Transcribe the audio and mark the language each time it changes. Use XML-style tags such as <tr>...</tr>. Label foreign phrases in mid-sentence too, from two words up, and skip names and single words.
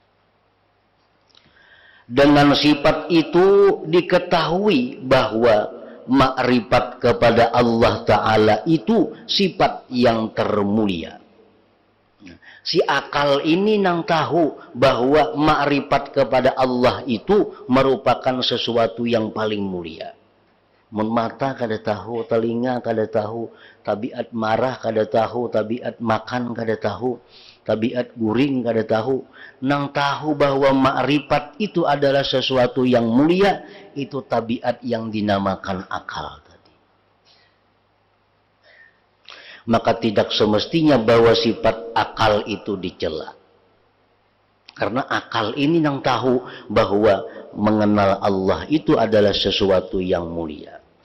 <id>Dengan sifat itu diketahui bahwa makrifat kepada Allah Ta'ala itu sifat yang termulia.</id> <bjn>Si akal ini nang tahu bahwa makrifat kepada Allah itu merupakan sesuatu yang paling mulia. Mun mata kada tahu, telinga kada tahu, tabiat marah kada tahu, tabiat makan kada tahu, tabiat guring kada tahu. Nang tahu bahwa makrifat itu adalah sesuatu yang mulia, itu tabiat yang dinamakan akal.</bjn> <id>Maka tidak semestinya bahwa sifat akal itu dicela. Karena akal ini yang tahu bahwa mengenal Allah itu adalah sesuatu yang mulia.</id>